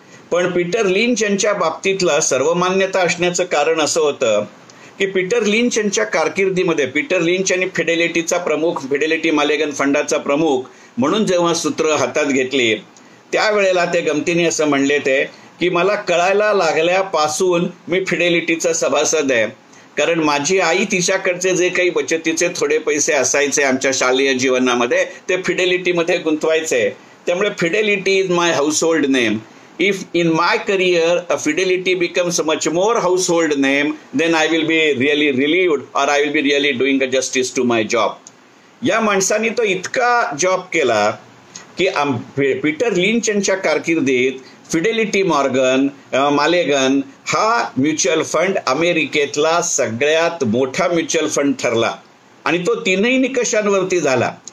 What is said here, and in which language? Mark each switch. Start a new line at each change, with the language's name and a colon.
Marathi: पण Peter lynch यांच्या बाबतीतला सर्वमान्यता असण्याचं कारण असं होतं की पीटर लिंच यांच्या कारकिर्दीमध्ये पीटर लिंच यांनी फिडेलिटीचा प्रमुख, फिडेलिटी मालेगन फंडाचा प्रमुख म्हणून जेव्हा सूत्र हातात घेतली त्यावेळेला ते गमतीने असं म्हणले ते की मला कळायला लागल्यापासून मी फिडेलिटीचा सभासद आहे, कारण माझी आई तिच्याकडचे जे काही बचतीचे थोडे पैसे असायचे आमच्या शालेय जीवनामध्ये ते फिडेलिटीमध्ये गुंतवायचे.
English: त्यामुळे fidelity is my household name. If in my career a fidelity becomes much more household name, then I will be really relieved or I will be really doing a justice to my job.
Marathi: या माणसाने तो इतका job केला की Peter lynch यांच्या कारकिर्दीत Fidelity Morgan मालेगन हा mutual fund अमेरिकेतला सगळ्यात मोठा म्युच्युअल फंड ठरला आणि तो 3ही निकषांवरती झाला.